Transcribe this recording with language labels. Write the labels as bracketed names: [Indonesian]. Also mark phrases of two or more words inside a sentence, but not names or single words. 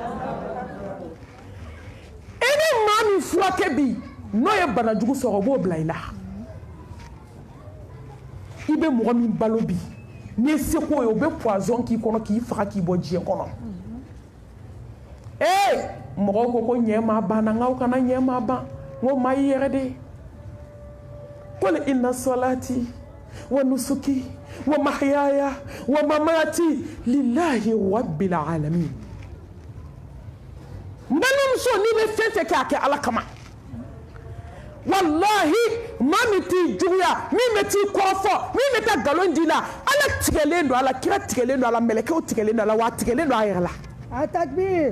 [Bambara] e ni maa min furakɛ bi n'o ye banajugu sɔrɔ o b'o bila i la i bɛ mɔgɔ min balo bi n'i ye seko ye o bɛ poison k'i kɔnɔ k'i faga k'i bɔ diɲɛ kɔnɔ mɔgɔw ko ɲɛ ma ban na nkaw kana ɲɛ ma ban n ko maa y'i yɛrɛ de ye [Arabic] قل إن صلاتي ونسكي ومحياي ومماتي لله رب العالمين [Bambara] n balimamuso n'i bɛ fɛn fɛn kɛ a kɛ ala kama wallahi maa min t'i juguya min bɛ t'i kɔrɔfɔ min bɛ taa nkalon d'i la ala tigɛlen don a la kira tigɛlen don a la mɛlɛkɛw tigɛlen don a la wa a tigɛlen don a yɛrɛ la a takbir